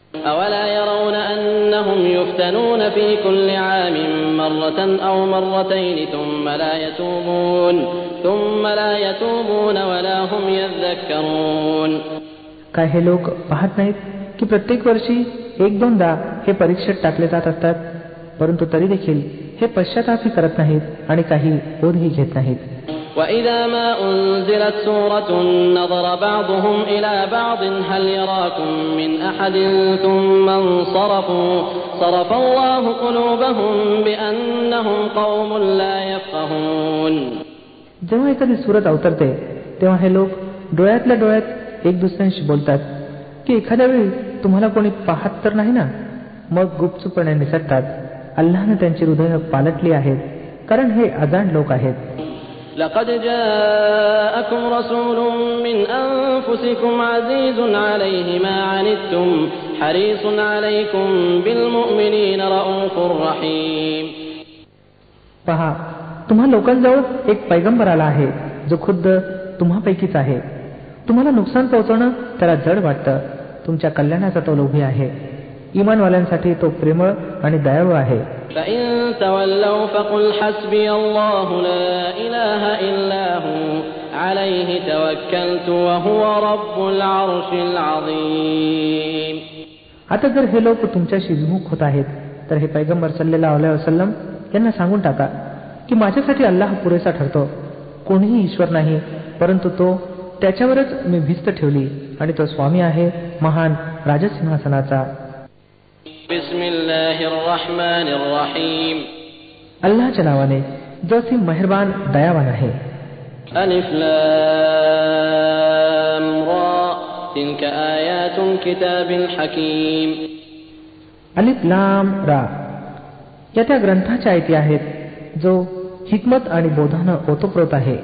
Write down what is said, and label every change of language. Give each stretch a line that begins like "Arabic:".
Arabic: أَوَلَا يَرَوْنَ أَنَّهُمْ يُفْتَنُونَ فِي كُلِّ عَامٍ مَّرَّةً أَوْ مَرَّتَيْنِ ثُمَّ لا يَتُوبُونَ وَلَا هُمْ يَذَّكَّرُونَ.
Marathi: काय हे लोक पाहत नाहीत की प्रत्येक वर्षी एक दोनदा हे परीक्षेत टाकले जात असतात, परंतु तरी देखील हे पश्चातापही करत नाहीत आणि काही बोधही घेत नाहीत.
Arabic: وإذا ما أنزلت سورة نظر بعضهم إلى بعض هل يراكم من أحد ثم انصرفوا صرف الله قلوبهم بأنهم قوم لا يفقهون.
Marathi: जेव्हा एखादी सूरत अवतरते तेव्हा हे लोक डोळ्यातल्या डोळ्यात एक दुसऱ्यांशी बोलतात की एखाद्या वेळी तुम्हाला कोणी पाहत तर नाही ना. मग गुपचूपणे निसटतात. अल्लाहने त्यांची हृदय पालटली आहेत, कारण हे अजाण लोक आहेत.
Arabic: لقد جاءكم رسول من أنفسكم عزيز عليه ما عنتم حريص عليكم بالمؤمنين رؤوف رحيم.
Marathi: पहा, तुम्हा लोकांजवळ एक पैगंबर आला आहे जो खुद्द तुम्हापैकीच आहे. तुम्हाला नुकसान पोहोचवणं त्याला जड वाटतं. तुमच्या कल्याणाचा तो लोभी आहे. इमानवाल्यांसाठी तो प्रेमळ आणि दयाळू आहे.
Arabic: فإن تولوا فقل حسبي الله لا إله إلا هو عليه توكلت وهو رب العرش العظيم.
Marathi: आता जर हे लोक तुमच्याशी विमुख होत आहेत तर हे पैगंबर
Arabic: सल्लल्लाहु अलैहि वसल्लम
Marathi: यांना सांगून टाका की माझ्यासाठी अल्लाह पुरेसा ठरतो. कोणीही ईश्वर नाही, परंतु तो त्याच्यावरच मी भिस्त ठेवली आणि तो स्वामी आहे महान राजसिंहासनाचा.
Arabic: बिस्मिल्लाहिर रहमानिर रहीम.
Marathi: अल्लाहच्या नावाने जो अति मेहरबान दयावान आहे.
Arabic: अलिफ लाम रा तिल्का आयातुल किताबिल हकीम.
Marathi: अलिफ लाम रा या त्या ग्रंथाच्या आयती आहेत जो हिकमत आणि बोधानं ओतप्रोत आहे.